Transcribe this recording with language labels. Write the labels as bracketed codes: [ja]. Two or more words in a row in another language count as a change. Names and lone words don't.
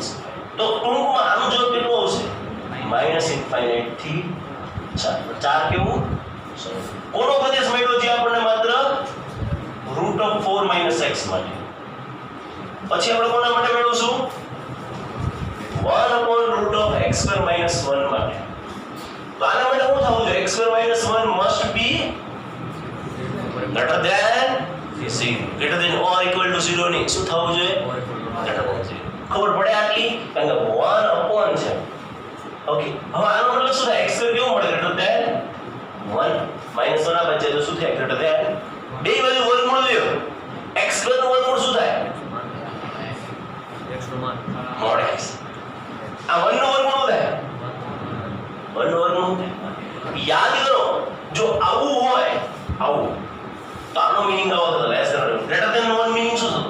[gu] તો ટૂંકમાં આનું જવાબ કેટલું આવશે? -ઇન્ફાઇનાઇટ થી 4. 4 કેવું? કોનો પ્રદેશ મળ્યો છે આપણને? માત્ર √4 - x માટે. પછી આપણે કોના માટે મેળવશું? 1/√x² - 1 માટે. તો આના માટે શું થવું જોઈએ? [en] x² - 1 must be greater than 0. greater than or equal to 0 [gu] ની શું થવું જોઈએ? [en] greater than 0. [gu] ખબર પડે આટલી? કારણ કે 1 છે. ઓકે. હવે આનો મતલબ શું થાય? x² કેવું મળે? [en] greater than 1. [gu] -1 આ બચે તો શું થાય? [en] greater than [gu] બે બાજુ વર્ગમૂળ લ્યો. x² નું વર્ગમૂળ શું થાય? mod x. આ 1 નું વર્ગમૂળ થાય 1 નું વર્ગમૂળ થાય. યાદ કરો જો આવું હોય આવું તો આનો મીનિંગ આવો થતો [en] less than greater than 1 [gu] મીનિંગ શું થતો?